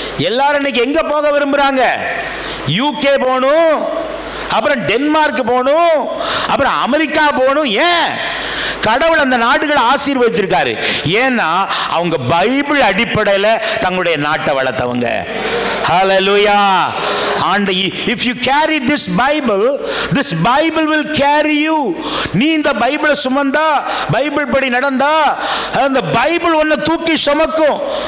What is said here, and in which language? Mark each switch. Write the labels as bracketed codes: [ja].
[ta] எல்லாரும் இன்னைக்கு எங்க போக விரும்புறாங்க? யூகே போகணும், அப்புறம் டென்மார்க் போகணும், அப்புறம் அமெரிக்கா போகணும். ஏன்? கடவுள் அந்த நாடுகளை ஆசீர்வதிச்சிருக்காரு. ஏன்னா அவங்க பைபிள் அடிப்படையில் தங்களுடைய நாட்டை வளர்த்தவங்க. ஹல்லேலூயா. [en] And if you carry this Bible will carry you. [ta] நீ இந்த பைபிளை சுமந்தா, பைபிள் படி நடந்தா, அந்த பைபிள் உன்னை தூக்கி சுமக்கும்.